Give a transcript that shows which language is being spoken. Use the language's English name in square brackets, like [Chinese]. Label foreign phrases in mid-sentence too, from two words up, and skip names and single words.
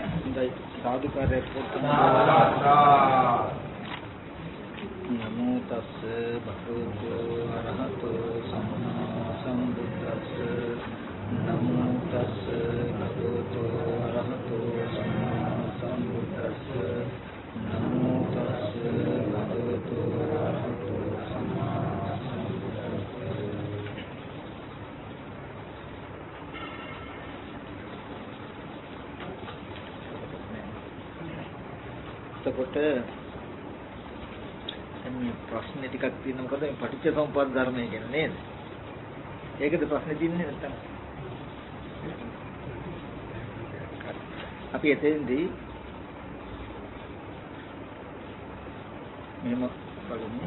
[Pali] साधुकार नमो तस्से भगवतो अरहतो सम्मा सम्बुद्धस्से नमो तस्से भगवतो अरहतो सम्मा सम्बुद्धस्से नमो तस्से भगवतो अरहतो सम्मा सम्बुद्धस्से. [Sinhala] එතකොට මේ ප්‍රශ්න ටිකක් තියෙනවා මොකද මේ පටිච්චසමුප්පාද ධර්මය ගැන නේද? ඒකද ප්‍රශ්නේ තියෙන්නේ නැත්තම් අපි එතෙන්දී මෙහෙම බලමු.